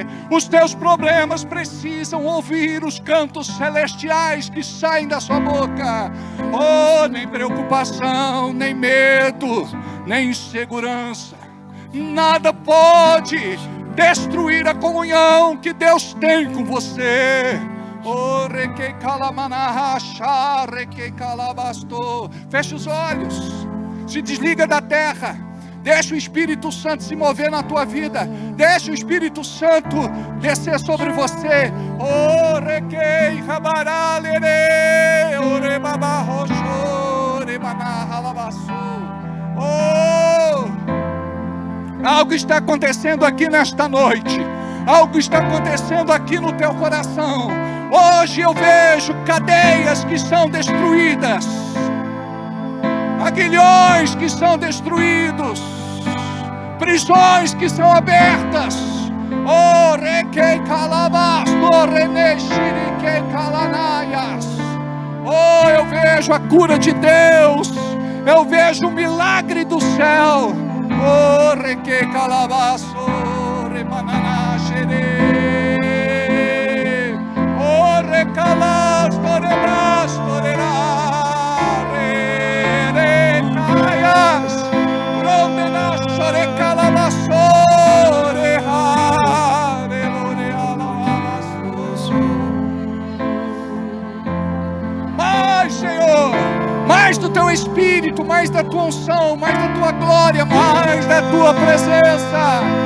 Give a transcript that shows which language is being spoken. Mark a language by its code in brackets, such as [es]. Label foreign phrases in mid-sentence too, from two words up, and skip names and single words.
[pt] Os teus problemas precisam ouvir os cantos celestiais que saem da sua boca. Oh, nem preocupação, nem medo, nem insegurança. Nada pode destruir a comunhão que Deus tem com você. Oh, requei calamanacha, requei calabastou. Fecha os olhos. Se desliga da terra. Deixa o Espírito Santo se mover na tua vida. Deixa o Espírito Santo descer sobre você. Oh, requei rabaralere, orebabarroxo, rebanarralabaçu. Oh, algo está acontecendo aqui nesta noite. Algo está acontecendo aqui no teu coração. Hoje eu vejo cadeias que são destruídas. Aguilhões que são destruídos, prisões que são abertas. Oh, requei calabas, torrenexiriquei calanaias. Oh, eu vejo a cura de Deus, eu vejo o milagre do céu. Oh, requei calabas, remananaxere. Oh, recalas, torebas, torerá. Mais, Senhor, mais do teu Espírito, mais da tua unção, mais da tua glória, mais da tua presença.